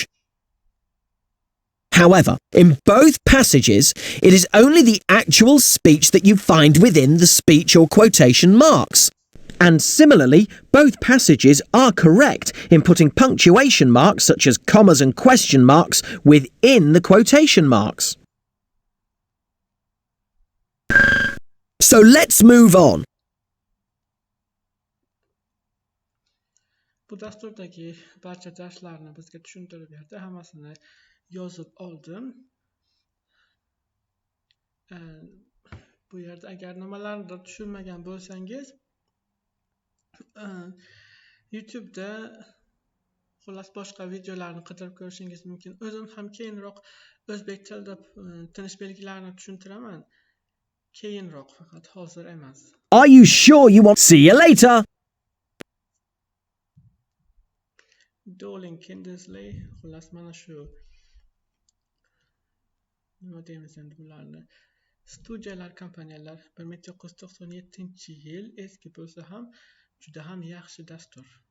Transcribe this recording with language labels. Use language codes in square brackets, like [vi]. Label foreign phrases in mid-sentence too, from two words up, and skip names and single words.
[en] However, in both passages, it is only the actual speech that you find within the speech or quotation marks. And similarly, both passages are correct in putting punctuation marks such as commas and question marks within the quotation marks. So let's move on. [uz] Bu dasturdagi barcha darslarni bizga tushuntirib berdi. Hammasini yozib oldim. Bu yerda agar nimalarnidir tushunmagan bo'lsangiz, YouTube'da xullas boshqa videolarni qidirib ko'rishingiz mumkin. O'zim ham keyinroq o'zbek tilida tinish belgilarini tushuntiraman. Keyinroq, faqat hozir emas. [en] Are you sure you want? See you later. [uz] Doling Kindersley, xullas mana shu nima deymiz endi bularni. Studiyalar, kompaniyalar 1997-yil eski bo'lsa ham juda ham yaxshi dastur.